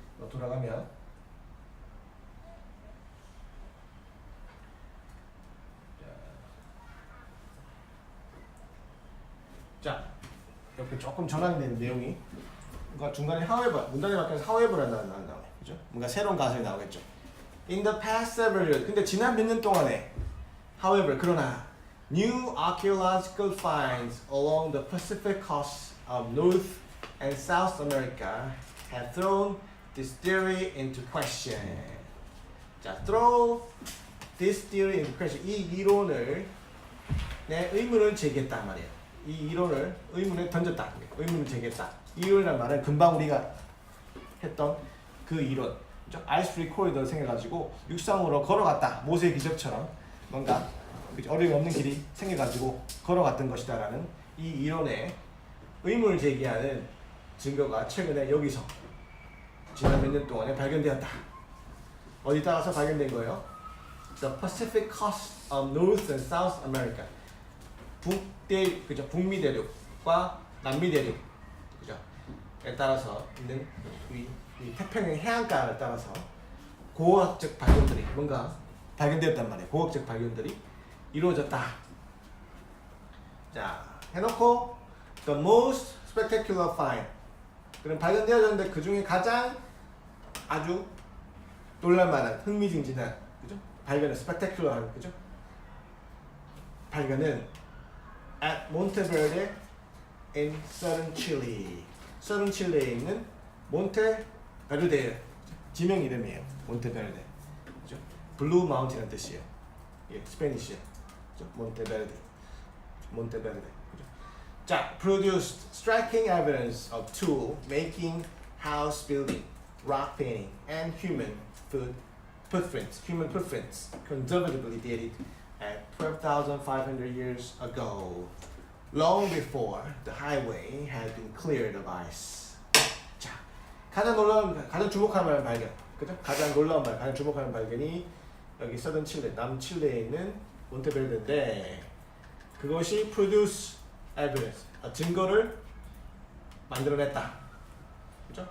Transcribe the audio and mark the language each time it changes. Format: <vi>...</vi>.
<ko>돌아가면 자 이렇게 조금 전환이 되는 내용이 그러니까 중간에 however 문단이 바뀌어서 however가 나와요. 그죠? 뭔가 새로운 가설이 나오겠죠.</ko> <en>In the past several years.</en> <ko>근데 지난 몇 년 동안에</ko> <en>however</en> <ko>그러나</ko> <en>new archaeological finds along the Pacific coast of North and South America have thrown this theory into question. 자, throw this theory into question.</en> <ko>이 이론을 내 의문을 제기했단 말이에요. 이 이론을 의문에 던졌다. 의문을 제기했다. 이 이론이란 말은 금방 우리가 했던 그 이론. 아이스 프리 코리도를 생겨가지고 육상으로 걸어갔다. 모세 기적처럼 뭔가 어려움이 없는 길이 생겨가지고 걸어갔던 것이다라는 이 이론에 의문을 제기하는 증거가 최근에 여기서 지난 몇 년 동안에 발견되었다. 어디 따라서 발견된 거예요?</ko> <en>The Pacific coast of North and South America.</en> <ko>그죠? 북미 대륙과 남미 대륙, 그죠?에 따라서 있는 이 태평양 해안가를 따라서 고고학적 발견들이 뭔가 발견되었단 말이에요. 고고학적 발견들이 이루어졌다. 자, 해놓고</ko> <en>the most spectacular find.</en> <ko>그럼 발견되어졌는데 그 중에 가장 아주 놀랄만한 흥미진진한 그죠? 발견은 spectacular 그죠? 발견은</ko> <en>at Monteverde in southern Chile.</en> <ko>southern Chile에 있는 몬테베르데 지명 이름이에요. 몬테베르데. 그죠? 블루 마운틴이라는 뜻이에요. 예, 스페니쉬. 그죠? 몬테베르데. 그죠?</ko> <en>자, produced striking evidence of tool making, house building, rock painting, and human footprints. Human footprints conservatively dated at 12,500 years ago, long before the highway had been cleared of ice.</en> <ko>자, 가장 주목할 만한 발견, 그죠? 가장 놀라운 발, 가장 주목할 만한 발견이 여기 서던 칠레, 남칠레에 있는 몬테베르데인데 그것이</ko> <en>produce evidence,</en> <ko>증거를 만들어냈다. 그죠?</ko>